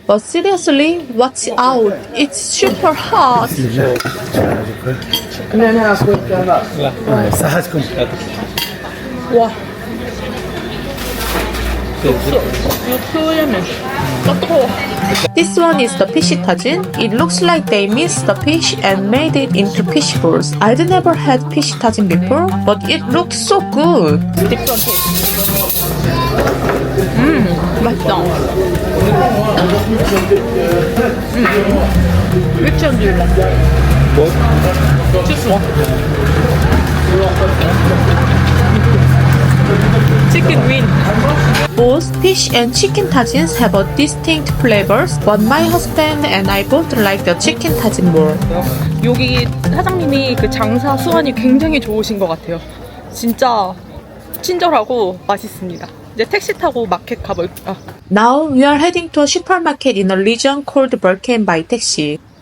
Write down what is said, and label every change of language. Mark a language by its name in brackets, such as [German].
[English] But seriously, watch out. It's super hot. [Korean] 와. 표현은 뜨거워. [English] This one is the fish tajin. It looks like they minced the fish and made it into fish balls. I'd never had fish tajin before, but it looks so good. [Korean] 맛있다. [English] Which one do you like? This one. Chicken wing. Both fish and chicken tajins have a distinct flavors, but my husband and I both like the chicken tajin more. [Korean] 여기 사장님이 그 장사 수완이 굉장히 좋으신 것 같아요. 진짜 친절하고 맛있습니다. 이제 택시 타고 마켓 가볼까? [English] Now we are heading to a supermarket in a region called Birken by taxi.